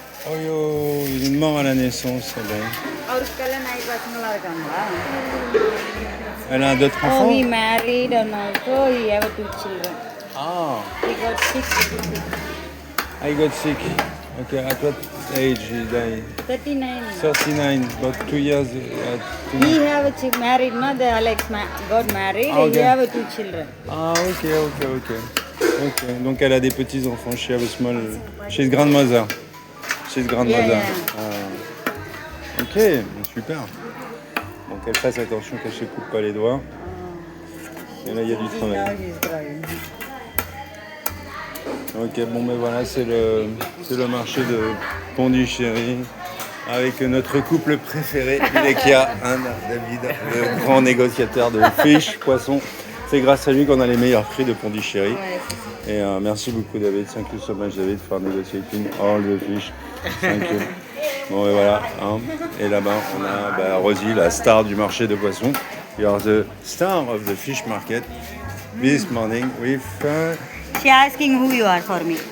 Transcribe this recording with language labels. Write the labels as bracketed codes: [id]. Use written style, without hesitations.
[fr] Oh yo, il est mort à la naissance. [ta] அவருக்கு கல்யாணம் ஆகி பசங்களா இருக்காங்களா? [fr] Elle a d'autres Oh, enfants? [en] he married and also he have 2 children. Ah, He got sick. I got sick. Okay, at what age he died? 39. 39, about 2 years. He have a married, no? The Alex got married. Okay. He have 2 children. Ah, ok. [fr] Donc elle a des petits-enfants. [en] She have a small... She's grandmother. She's grandmother. Yeah. [fr] Ah. Ok, super. Donc elle fasse attention qu'elle ne se coupe pas les doigts. Et là, il y a du travail. [en] Now he's crying. [fr] Ok, bon ben voilà, c'est le marché de Pondichéry avec notre couple préféré, Ilekia, David, le grand négociateur de fish, poissons. C'est grâce à lui qu'on a les meilleurs prix de Pondichéry. Et merci beaucoup David, [en] thank you so much David for negotiating all the fish. [fr] Thank you. Bon et voilà, hein. Et là-bas on a Rosie, la star du marché de poissons. [en] You are the star of the fish market this morning with... She asking who you are for me.